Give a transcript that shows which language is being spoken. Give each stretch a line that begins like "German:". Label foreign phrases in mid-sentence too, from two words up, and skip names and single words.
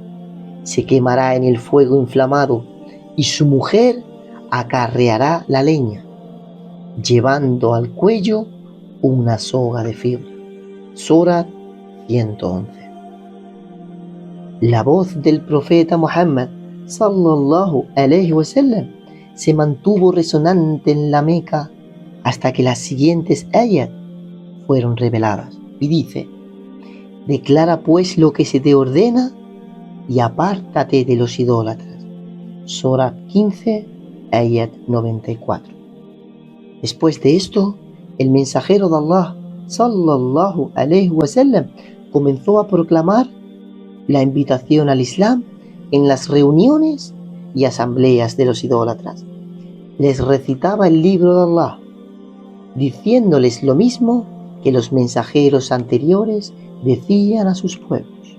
Spanish: Se quemará en el fuego inflamado, y su mujer acarreará la leña, llevando al cuello una soga de fibra. Surat 111. La voz del profeta Muhammad,
Arabic: صلى الله عليه وسلم,
Spanish: se mantuvo resonante en la Meca hasta que las siguientes ayat fueron reveladas. Y dice: declara pues lo que se te ordena y apártate de los idólatras. Surat 15, ayat 94. Después de esto, el mensajero de Allah,
Arabic: صلى الله عليه وسلم,
Spanish: comenzó a proclamar la invitación al Islam en las reuniones y asambleas de los idólatras. Les recitaba el libro de Allah, diciéndoles lo mismo que los mensajeros anteriores decían a sus pueblos.